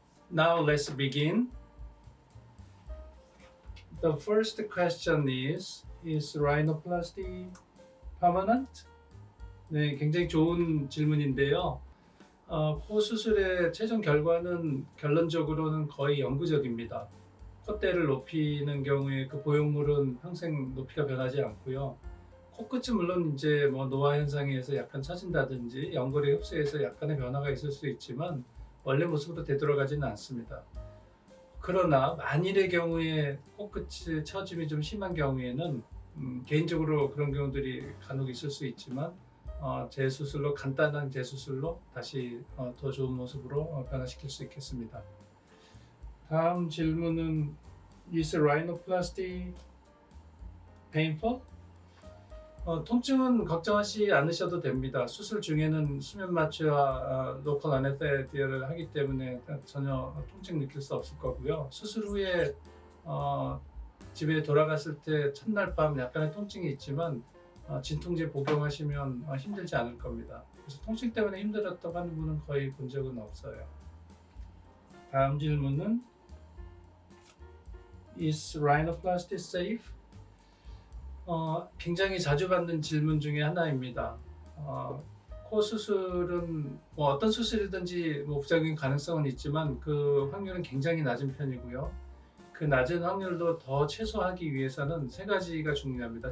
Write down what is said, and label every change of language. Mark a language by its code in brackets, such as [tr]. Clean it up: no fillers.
[en] Now let's begin. The first question is rhinoplasty permanent? [ko] 네, 굉장히 좋은 질문인데요. 코 수술의 최종 결과는 결론적으로는 거의 영구적입니다. 콧대를 높이는 경우에 그 보형물은 평생 높이가 변하지 않고요. 코끝은 물론 이제 뭐 노화 현상에 의해서 약간 처진다든지 연골의 흡수에서 약간의 변화가 있을 수 있지만 원래 모습으로 되돌아가지는 않습니다. 그러나 만일의 경우에 코끝의 처짐이 좀 심한 경우에는 개인적으로 그런 경우들이 간혹 있을 수 있지만 재수술로 간단한 재수술로 다시 더 좋은 모습으로 변화시킬 수 있겠습니다. 다음 질문은 [en] Is rhinoplasty painful? [ko] 통증은 걱정하지 않으셔도 됩니다. 수술 중에는 수면 마취와 로컬 아네스테시아를 하기 때문에 전혀 통증 느낄 수 없을 거고요. 수술 후에 집에 돌아갔을 때 첫날 밤 약간의 통증이 있지만 진통제 복용하시면 힘들지 않을 겁니다. 그래서 통증 때문에 힘들었다고 하는 분은 거의 본 적은 없어요. 다음 질문은 [en] Is rhinoplasty safe? [ko] 굉장히 자주 받는 질문 중에 하나입니다. 코 수술은 뭐 어떤 수술이든지 뭐 부작용 가능성은 있지만 그 확률은 굉장히 낮은 편이고요. 그 낮은 확률도 더 최소화하기 위해서는 세 가지가 중요합니다.